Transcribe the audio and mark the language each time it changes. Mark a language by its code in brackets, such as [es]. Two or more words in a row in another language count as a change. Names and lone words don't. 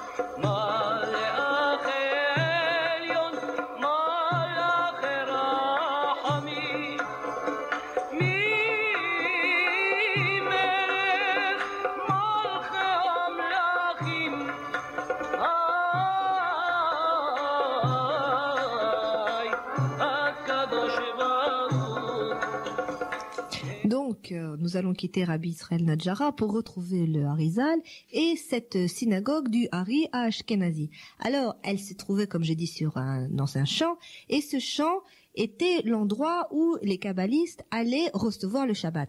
[he] מלאכי עליון, מלאכי רחמים, ממלך מלכי המלכים, הקדוש ברוך הוא. [fr] Donc, nous allons quitter Rabbi Israël Nedjara pour retrouver le Harizal et cette synagogue du Hari à Ashkenazi. Alors, elle s'est trouvée, comme j'ai dit, dans un champ, et ce champ était l'endroit où les kabbalistes allaient recevoir le Shabbat.